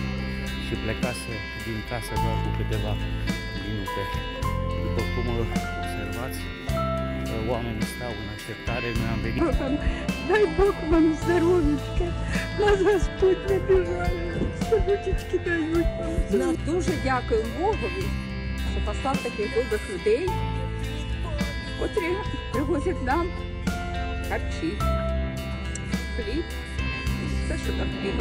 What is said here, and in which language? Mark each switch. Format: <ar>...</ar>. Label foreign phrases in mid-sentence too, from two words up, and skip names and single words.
<ro>și plecase din casă doar cu câteva minute. După cum observați, oamenii stau în așteptare, noi am venit.</ro> <uk>Дай Бог вам здоров'ячка, нас Господь не бежали, що ручечки дають вам. Дуже дякую Богові, що послав таких добрих людей, котрі привозять нам харчі, хліб, все, що так потрібно.</uk>